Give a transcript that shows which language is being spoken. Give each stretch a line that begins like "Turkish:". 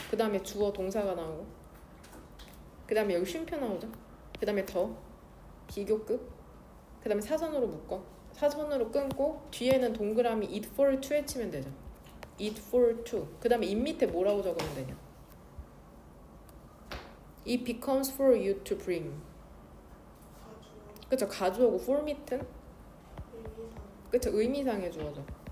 Korean: 그 다음에 주어 동사가 나오고. 그 다음에 여기 쉼표 나오죠. 그 다음에 더 비교급. 그 다음에 사선으로 묶어. 사선으로 끊고 뒤에는 동그라미 it for to에 치면 되죠.
English: it for to.
Korean: 그 다음에 it 밑에 뭐라고 적으면 되냐.
English: It becomes for you to bring.
Korean: 그쵸. 가주어고 for 밑은 그쵸. 의미상의 주어죠.